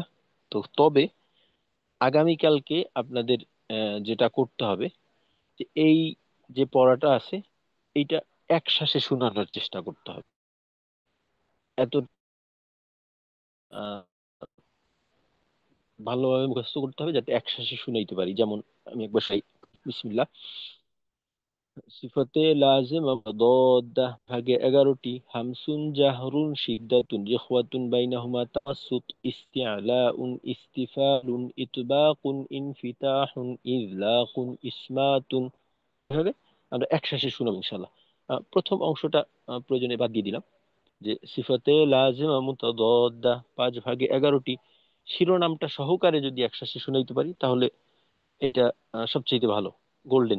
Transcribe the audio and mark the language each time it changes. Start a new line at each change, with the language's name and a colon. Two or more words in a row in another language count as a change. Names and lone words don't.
Bangla: তো তবে আগামীকালকে আপনাদের যেটা করতে হবে, যে এই যে পড়াটা আছে এইটা এক শ্বাসে শোনানোর চেষ্টা করতে হবে। এত আহ, ভালোভাবে মুখস্থ করতে হবে যাতে এক শ্বাসে শুনাইতে পারি। যেমন আমি একবার বিসমিল্লাহ।
Arabic: صفات لازمة متضادة
Bangla: ভাগে 11টি।
Arabic: همس، جهر، شدة، رخوة، بينهما توسط، استعلاء، استفال، إطباق، انفتاح، إذلاق، إصمات.
Bangla: এভাবে আমরা একসাথে শুনবো
Arabic: إن شاء الله.
Bangla: প্রথম অংশটা প্রয়োজনে বাদ দিয়ে দিলাম, যে
Arabic: صفات لازمة متضادة
Bangla: 5 ভাগে 11টি। শিরোনামটা সহকারে যদি একসাথে শুনাইতে পারি তাহলে এটা সবচেয়ে ভালো, গোল্ডেন।